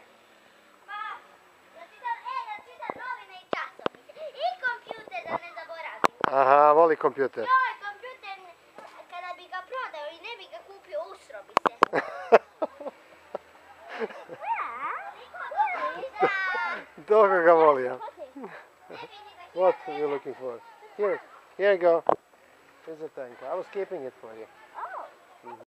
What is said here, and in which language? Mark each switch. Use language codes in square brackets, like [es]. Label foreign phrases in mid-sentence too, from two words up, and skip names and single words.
[sr] Pa, da čitam novine i časopise. I kompjuter da ne zaboravim. Aha, voli kompjuter. Joj, kompjuter, kada bi ga prodao i ne bi ga kupio, usro bi se. Dobro ga voli, ja. [en] What are you looking for? Here you go. Here's a tank. I was keeping it for you.